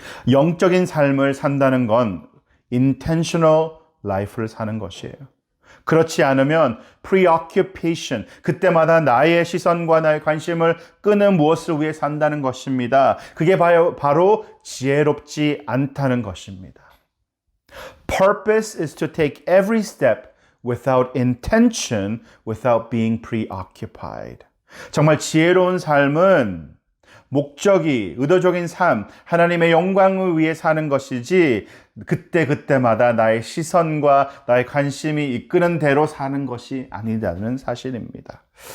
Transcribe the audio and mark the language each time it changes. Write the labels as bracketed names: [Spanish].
[Korean] 영적인 삶을 산다는 건 intentional life를 사는 것이에요. 그렇지 않으면 preoccupation, 그때마다 나의 시선과 나의 관심을 끄는 무엇을 위해 산다는 것입니다. 그게 바로 지혜롭지 않다는 것입니다. [English] Purpose is to take every step without intention, without being preoccupied. [Korean] 정말 지혜로운 삶은 목적이, 의도적인 삶, 하나님의 영광을 위해 사는 것이지 그때마다 나의 시선과 나의 관심이 이끄는 대로 사는 것이 아니라는 사실입니다.